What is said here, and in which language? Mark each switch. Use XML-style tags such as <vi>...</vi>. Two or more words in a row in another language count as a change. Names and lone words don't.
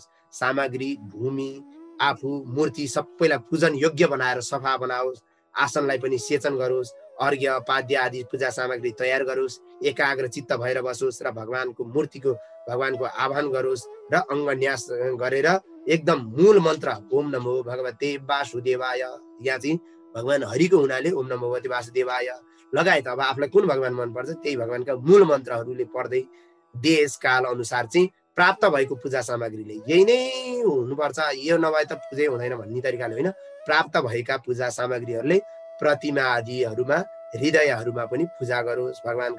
<ne>सामग्री, भूमि, आफू, मूर्ति सबैलाई पूजन योग्य बनाएर सफा बनाओस्। आसनलाई पनि सेचन गरोस्। अर्घ्य पाद्य आदि पूजा सामग्री तयार गरोस्। एकाग्र चित्त भएर बसोस् र भगवानको मूर्तिको भगवानको आह्वान गरोस् र अङ्गन्यास गरेर एकदम मूल मन्त्र ओम</ne> <sa>नमो भगवते वासुदेवाय,</sa> <ne>यहाँ चाहिँ भगवान हरिको हुनाले</ne> <sa>ओम नमो भगवते वासुदेवाय</sa> <ne>लगायत अब आफूलाई कुन भगवान मनपर्छ त्यही भगवानका मूल मन्त्रहरूले पढ्दै देश काल अनुसार चाहिँ प्राप्त भएको पूजा सामग्रीले यही नै हुनुपर्छ, यो नभए त पूजै हुँदैन भन्ने तरिकाले होइन, प्राप्त भएका पूजा सामग्रीहरूले प्रतिमा आदिहरूमा हृदयहरूमा पनि पूजा गरोस् भगवानको।</ne>